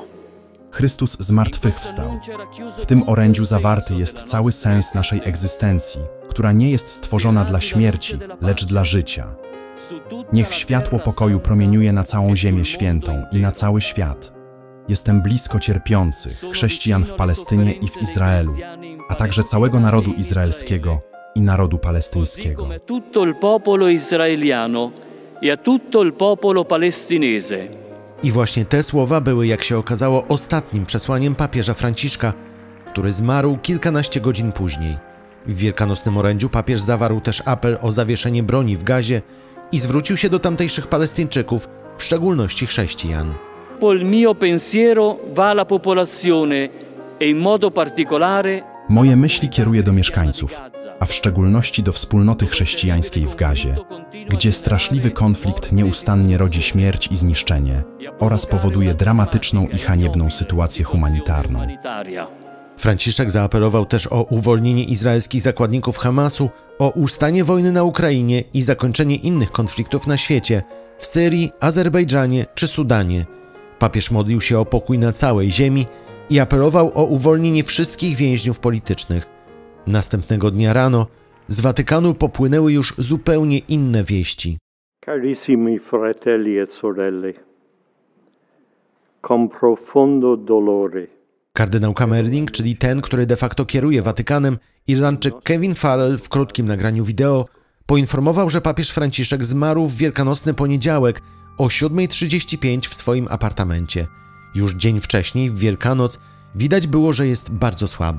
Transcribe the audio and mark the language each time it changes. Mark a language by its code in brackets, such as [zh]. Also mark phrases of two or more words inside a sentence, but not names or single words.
[pl] Chrystus zmartwychwstał. W tym orędziu zawarty jest cały sens naszej egzystencji, która nie jest stworzona dla śmierci, lecz dla życia. Niech światło pokoju promieniuje na całą ziemię świętą i na cały świat. Jestem blisko cierpiących chrześcijan w Palestynie i w Izraelu, a także całego narodu izraelskiego i narodu palestyńskiego. [it] Tutto il popolo israeliano e a tutto il popolo palestinese. [pl] I właśnie te słowa były, jak się okazało, ostatnim przesłaniem papieża Franciszka, który zmarł kilkanaście godzin później. W wielkanocnym orędziu papież zawarł też apel o zawieszenie broni w Gazie i zwrócił się do tamtejszych Palestyńczyków, w szczególności chrześcijan. [it] Il mio pensiero va alla popolazione e in modo particolare. [pl] Moje myśli kieruję do mieszkańców, a w szczególności do wspólnoty chrześcijańskiej w Gazie, gdzie straszliwy konflikt nieustannie rodzi śmierć i zniszczenie oraz powoduje dramatyczną i haniebną sytuację humanitarną. Franciszek zaapelował też o uwolnienie izraelskich zakładników Hamasu, o ustanie wojny na Ukrainie i zakończenie innych konfliktów na świecie, w Syrii, Azerbejdżanie czy Sudanie. Papież modlił się o pokój na całej ziemi i apelował o uwolnienie wszystkich więźniów politycznych. Następnego dnia rano z Watykanu popłynęły już zupełnie inne wieści. [it] Carissimi fratelli e sorelle, con profondo dolore. [pl] Kardynał Kamerling, czyli ten, który [la] de facto [pl] kieruje Watykanem, Irlandczyk Kevin Farrell w krótkim nagraniu wideo poinformował, że papież Franciszek zmarł w wielkanocny poniedziałek o 7:35 w swoim apartamencie. Już dzień wcześniej, w Wielkanoc, widać było, że jest bardzo słaby.